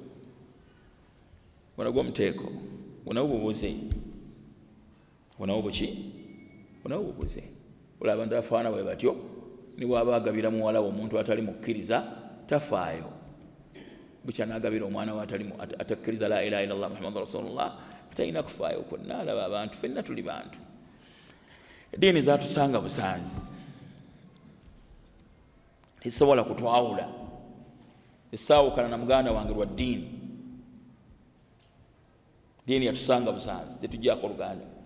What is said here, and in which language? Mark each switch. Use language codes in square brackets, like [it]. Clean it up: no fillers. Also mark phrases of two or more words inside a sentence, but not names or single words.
[lg] Gwo omuteeko, gunawo bubuze, gunawo buki, gunawo bubuze. Olaba abantu afaana bwe batyo, ni bw'aba agabira muwala we omuntu atali mukkiriza tafaayo, bukya n'agabira omwana we atakkiriza [ar] لا إله إلا الله محمد رسول الله, [lg] talina kufaayo kwonna. Alaba abantu ffenna tuli bantu. Eddiini zaatusanga busanzi, tezisobola kutwawula, tesaawukana na muganda wange lwa ddiini. Ddiini yatusanga busanzi, tetujjaako luganda.